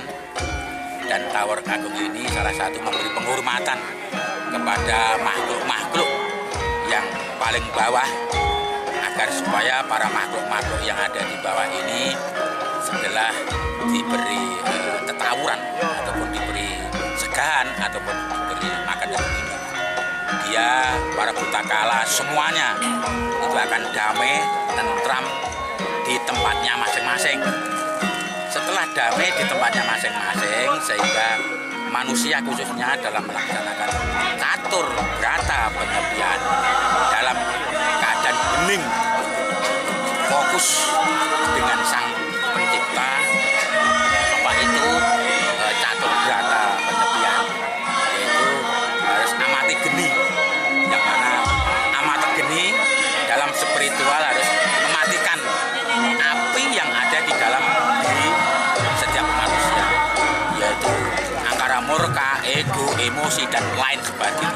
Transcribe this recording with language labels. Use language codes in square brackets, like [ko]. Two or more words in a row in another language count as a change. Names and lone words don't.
[id] Dan tawur agung ini salah satu memberi penghormatan kepada makhluk-makhluk yang paling bawah, agar supaya para makhluk-makhluk yang ada di bawah ini setelah diberi tetawuran ataupun diberi segahan ataupun diberi makan dan minum, dia para butakala semuanya itu akan damai, tentram di tempatnya masing-masing. Setelah damai di tempatnya masing-masing, sehingga manusia khususnya dalam melaksanakan catur berata penyepian dalam keadaan hening, fokus dengan Sang Pencipta, apa itu catur berata penyepian, yaitu harus amati geni, yang mana amati geni dalam spiritual harus mematikan api yang ada di dalam diri setiap manusia, yaitu angkara murka, ego, emosi, dan lain sebagainya.